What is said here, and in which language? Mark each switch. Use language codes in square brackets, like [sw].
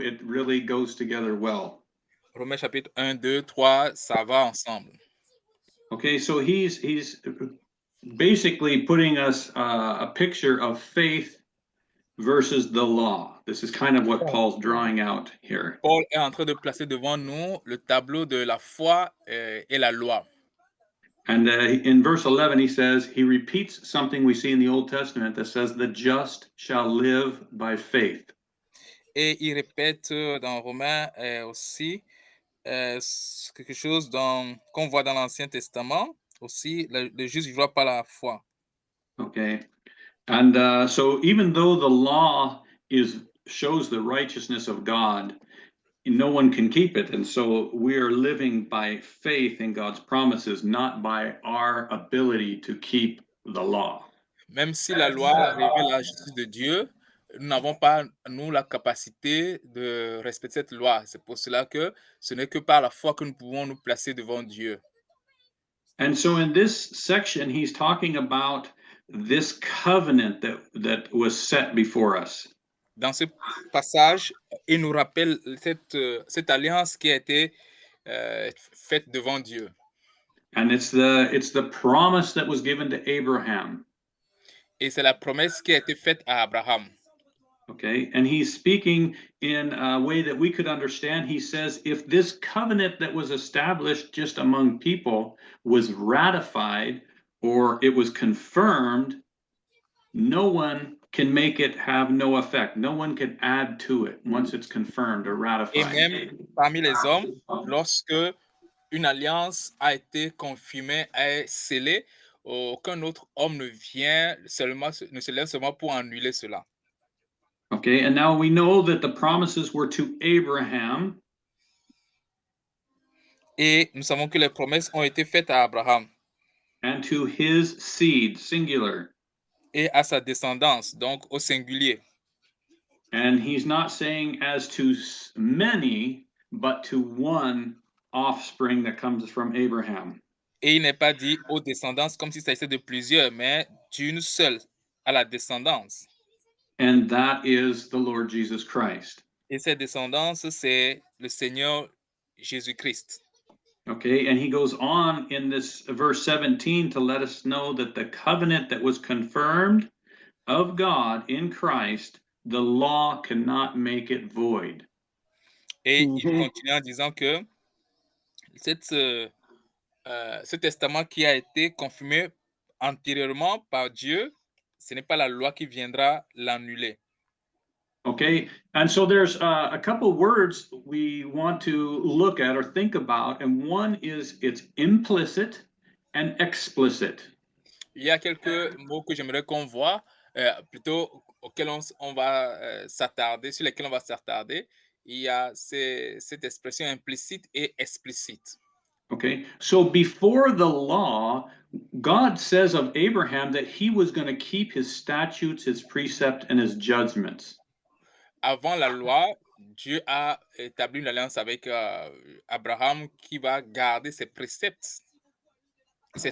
[en] It really goes together well. [fr] Romains chapitre 1, 2, 3, ça va ensemble. [en] Okay, so he's basically putting us a picture of faith versus the law. This is kind of what Paul's drawing out here. [fr] Paul est en train de placer devant nous le tableau de la foi et la loi. [en] And in verse 11, he says, he repeats something we see in the Old Testament that says, the just shall live by faith. [fr] Et il répète dans Romains aussi quelque chose qu'on voit dans l'Ancien Testament aussi, le juste vivra par la foi. [en] Okay. And so even though the law shows the righteousness of God, no one can keep it. And so we are living by faith in God's promises, not by our ability to keep the law. [fr] Même si la loi révèle la justice de Dieu, nous n'avons pas, nous, la capacité de respecter cette loi. C'est pour cela que ce n'est que par la foi que nous pouvons nous placer devant Dieu. [en] And so in this section, he's talking about this covenant that was set before us. [fr] Dans ce passage, il nous rappelle cette alliance qui a été faite devant Dieu. [en] And it's the promise that was given to Abraham. [fr] Et c'est la promesse qui a été faite à Abraham. [en] Okay, and he's speaking in a way that we could understand. He says, if this covenant that was established just among people was ratified or it was confirmed, no one can make it have no effect. No one can add to it once it's confirmed or [fr] Et [en] ratified. [fr] même parmi les hommes, lorsque une alliance a été confirmée, est scellée, aucun autre homme ne se lève seulement pour annuler cela. [en] Okay, and now we know that the promises were to Abraham. [fr] Et nous savons que les promesses ont été faites à Abraham. [en] And to his seed, singular. [fr] Et à sa descendance, donc au singulier. [en] And he's not saying as to many, but to one offspring that comes from Abraham. [fr] Et il n'est pas dit aux descendances comme s'il s'agissait de plusieurs, mais d'une seule, à la descendance. [en] And that is the Lord Jesus Christ. [fr] Et cette descendance, c'est le Seigneur Jésus-Christ. [en] Okay, and he goes on in this verse 17 to let us know that the covenant that was confirmed of God in Christ, the law cannot make it void. [fr] Et il continue en disant que ce testament qui a été confirmé antérieurement par Dieu, ce n'est pas la loi qui viendra l'annuler. [en] Okay, and so there's a couple words we want to look at or think about, and one is it's implicit and explicit. [fr] Il y a quelques mots que j'aimerais qu'on voit, plutôt auxquels on va s'attarder, sur lesquels on va s'attarder. Il y a cette expression implicite et explicite. [en] Okay, so before the law, God says of Abraham that he was going to keep his statutes, his precepts, and his judgments. [fr] Avant la loi, Dieu a établi une alliance avec Abraham qui va garder ses préceptes et ses